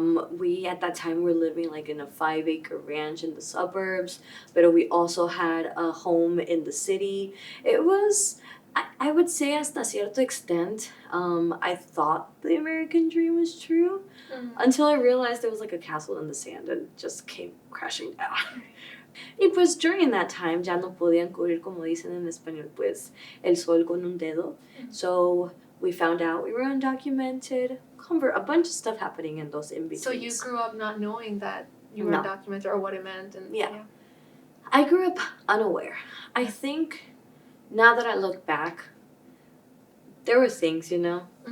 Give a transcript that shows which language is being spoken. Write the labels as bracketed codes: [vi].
[en] We at that time were living like in a 5-acre ranch in the suburbs, but we also had a home in the city. It was, I would say, [es] hasta cierto [en] extent, I thought the American dream was true until I realized it was like a castle in the sand and just came crashing down. [es] Y pues [en] during that time [es] ya no podían cubrir, como dicen en español, pues el sol con un dedo. [en] So we found out we were undocumented, a bunch of stuff happening in those in-betweens. So you grew up not knowing that you were undocumented or what it meant? And yeah. I grew up unaware. I think now that I look back, there were things, you know?